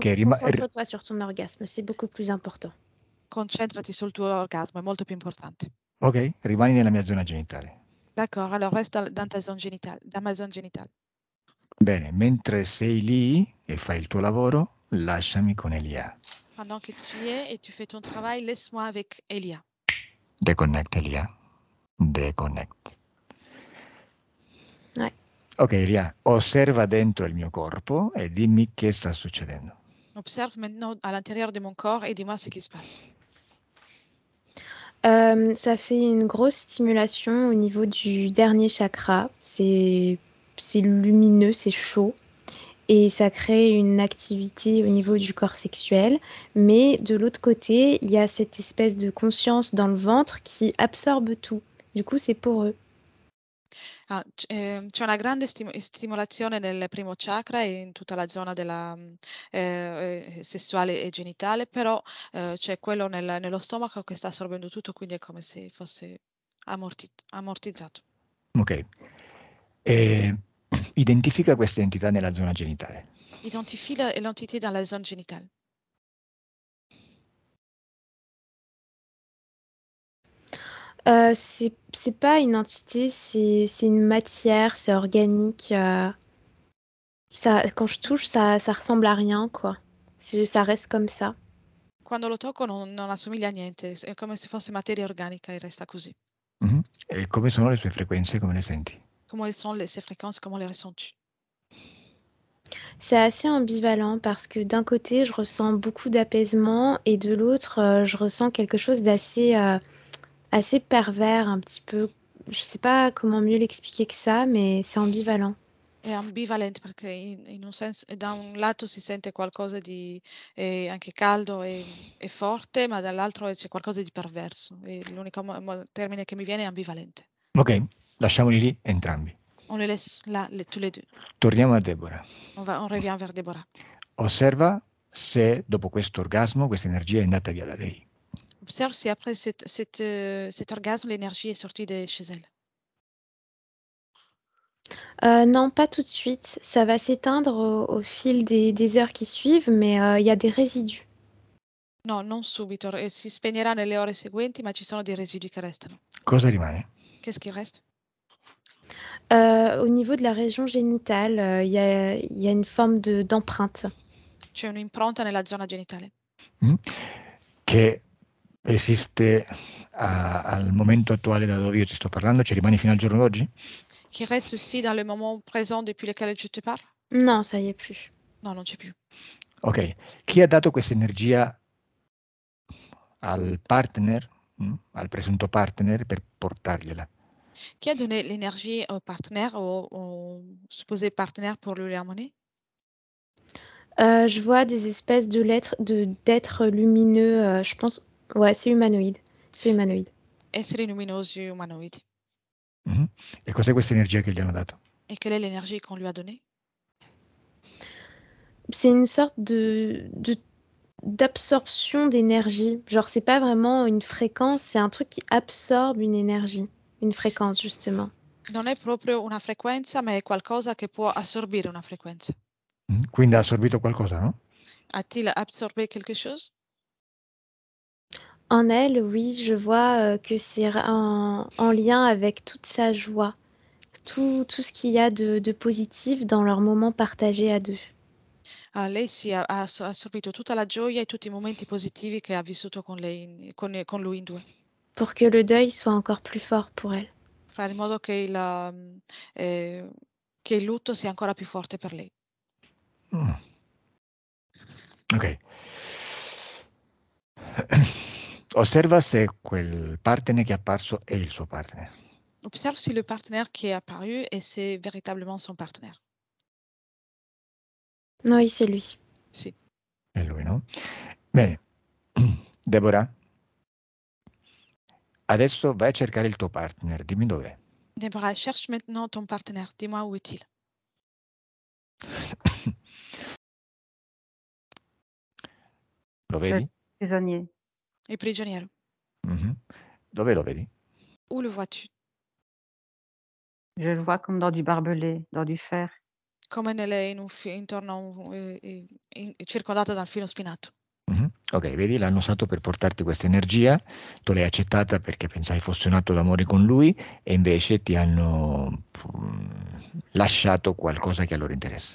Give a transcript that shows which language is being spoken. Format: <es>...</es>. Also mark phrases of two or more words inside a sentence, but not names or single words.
<fr>Concentre-toi sur ton orgasme, c'est beaucoup plus important.</fr> <it>Concentrati sul tuo orgasmo, è molto più importante. ok, rimani nella mia zona genitale.</it> <fr>D'accord, alors reste dans ma zone génitale.</fr> <it>Bene, mentre sei lì e fai il tuo lavoro, lasciami con Elia.</it> <fr>Pendant que tu y es et tu fais ton travail, laisse-moi avec Elia. Deconnect, Elia. Deconnect. Ouais.</fr> <it>Ok, Elia, osserva dentro il mio corpo e dimmi che sta succedendo.</it> <fr>Observe maintenant à l'intérieur de mon corps et dis-moi ce qui se passe. Ça fait une grosse stimulation au niveau du dernier chakra. C'est lumineux, c'est chaud. Et ça crée une activité au niveau du corps sexuel. Mais de l'autre côté, il y a cette espèce de conscience dans le ventre qui absorbe tout. Du coup, c'est poreux.</fr> <it>C'è una grande stimolazione nel primo chakra e in tutta la zona sessuale e genitale, però c'è quello nello stomaco che sta assorbendo tutto, quindi è come se fosse ammortizzato. Ok. Identifica questa entità nella zona genitale.</it> <fr>Identifie l'entité dans la zone génitale. C'est pas une entité, c'est une matière, c'est organique. Quand je touche, ça ressemble à rien, quoi. Ça reste comme ça.</fr> <it>Quando lo tocco non assomiglia a niente, è come se fosse materia organica e resta così. E come sono le sue frequenze, come le senti?</it> <fr>Comment sont ses fréquences, comment les ressens-tu? C'est assez ambivalent parce que d'un côté, je ressens beaucoup d'apaisement et de l'autre, je ressens quelque chose d'assez assez pervers, un petit peu. Je sais pas comment mieux l'expliquer que ça, mais c'est ambivalent.</fr> <it>È ambivalente perché in un senso, da un lato si sente qualcosa di anche caldo e forte, ma dall'altro c'è qualcosa di perverso. E l'unico termine che mi viene è ambivalente. Ok, lasciamoli lì entrambi.</it> <fr>On les laisse là, tous les deux.</fr> <it>Torniamo a Deborah.</it> <fr>On revient vers Deborah.</fr> <it>Osserva se dopo questo orgasmo questa energia è andata via da lei.</it> <fr>Observe si après cet orgasme, l'énergie est sortie de chez elle. Non, pas tout de suite. Ça va s'éteindre au fil des heures qui suivent, mais il y a des résidus.</fr> <it>No, non subito, si spegnerà nelle ore seguenti, ma ci sono dei residui che restano. Cosa rimane?</it> <fr>Qu'est-ce qui reste? Au niveau de la région génitale, il y a une forme d'empreinte.</fr> <it>C'è un'impronta nella zona genitale. Che esiste al momento attuale da dove io ti sto parlando? Ci rimani fino al giorno d'oggi?</it> <fr>Qui reste aussi dans le moment présent depuis lequel je te parle? Non, ça y est plus.</fr> <it>No, non c'è più. Ok, chi ha dato questa energia al partner, al presunto partner, per portargliela?</it> <fr>Qui a donné l'énergie au partenaire, au supposé partenaire pour lui l'amener? Je vois des espèces d'êtres lumineux, je pense. Ouais, c'est humanoïde. C'est humanoïde.</fr> <it>Esseri luminosi umanoidi. E cos'è questa energia che gli hanno dato?</it> <fr>E quelle est l'énergie qu'on lui a donnée? C'est une sorte d'absorption d'énergie. Genre, c'est pas vraiment une fréquence, c'est un truc qui absorbe une énergie, une fréquence, justement.</fr> <it>Non è proprio una frequenza, ma è qualcosa che può assorbire una frequenza. Quindi ha assorbito qualcosa, no?</it> <fr>A-t-il absorbé quelque chose? En elle, oui, je vois que c'est en lien avec toute sa joie, tout ce qu'il y a de positif dans leur moment partagé à deux.</fr> <it>Lei sì, ha assorbito tutta la gioia e tutti i momenti positivi che ha vissuto con lei, con lui in due.</it> <fr>Pour que le deuil soit encore plus fort pour elle.</fr> <it>Fare in modo che il lutto sia ancora più forte per lei. Ok. Osserva se quel partner che è apparso è il suo partner.</it> <fr>Observe si le partenaire qui est apparu et c'est véritablement son partenaire. Oui, c'est lui.</fr> <it>Sì. È lui, no? Bene. Deborah, adesso vai a cercare il tuo partner. Dimmi dov'è.</it> <fr>Deborah, cherche maintenant ton partenaire. Dis-moi où est-il?</fr> <it>Lo vedi?</it> <fr>Prisonnier.</fr> <it>Il prigioniero. Mhm. Dove lo vedi?</it> <fr>Où le vois-tu? Je le vois comme dans du barbelé, dans du fer.</fr> <it>Come intorno a circondato dal filo spinato. Mhm. Ok, vedi, l'hanno usato per portarti questa energia, tu l'hai accettata perché pensavi fosse un atto d'amore con lui e invece ti hanno lasciato qualcosa che a loro interessa.</it>